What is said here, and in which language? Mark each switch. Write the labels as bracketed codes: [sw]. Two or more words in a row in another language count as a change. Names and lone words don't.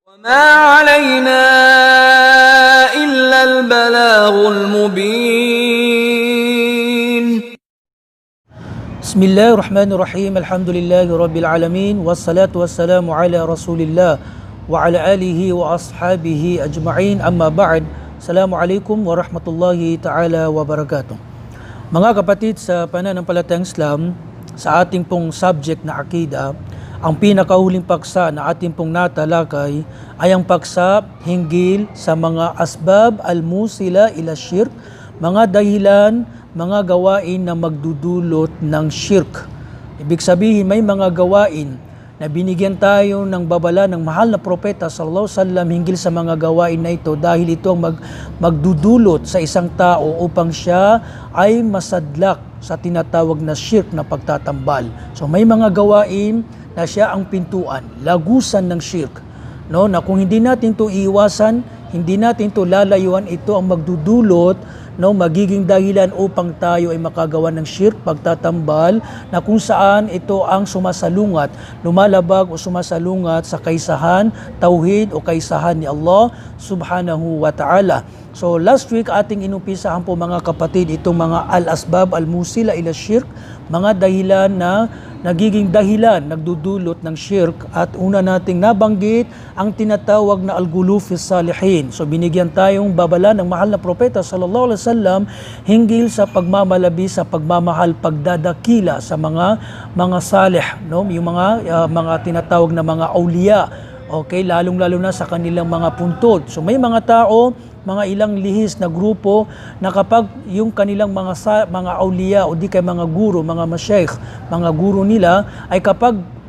[ar] ما علينا إلا البلاغ المبين. بسم الله الرحمن الرحيم. الحمد لله رب العالمين والصلاة والسلام على رسول الله وعلى آله وأصحابه أجمعين. أما بعد, السلام عليكم ورحمة الله تعالى وبركاته. [tl] Mga kapatid sa pananampalatayang Islam, sa ating pong subject na akida, ang pinakahuling paksa na ating pong natalakay ay ang paksa hinggil sa mga [ar] أسباب الموصلة إلى الشرك, [tl] mga dahilan, mga gawain na magdudulot ng shirk. Ibig sabihin, may mga gawain na binigyan tayo ng babala ng mahal na propeta [ar] صلى الله عليه وسلم [tl] hinggil sa mga gawain na ito dahil ito ang magdudulot sa isang tao upang siya ay masadlak sa tinatawag na shirk na pagtatambal. So may mga gawain na siya ang pintuan, lagusan ng shirk. No, na kung hindi natin to iiwasan, hindi natin to lalayuan, ito ang magdudulot, no, magiging dahilan upang tayo ay makagawa ng shirk, pagtatambal, na kung saan ito ang sumasalungat, lumalabag o sumasalungat sa kaisahan, tauhid o kaisahan ni Allah [ar] سبحانه وتعالى. [tl] So last week ating inumpisahan po mga kapatid itong mga [ar] الأسباب الموصلة إلى الشرك, [tl] mga dahilan na nagiging dahilan, nagdudulot ng shirk, at una nating nabanggit ang tinatawag na [ar] الغلو في الصالحين. [tl] So binigyan tayong babala ng mahal na propeta [ar] صلى الله عليه وسلم [tl] hinggil sa pagmamalabi, sa pagmamahal, pagdadakila sa mga salih, no? Yung mga tinatawag na mga awliya. Okay, lalong-lalo na sa kanilang mga puntod. So may mga tao, mga ilang lihis na grupo na kapag yung kanilang mga awliya o di kay mga guro, mga masyayikh, mga guro nila ay kapag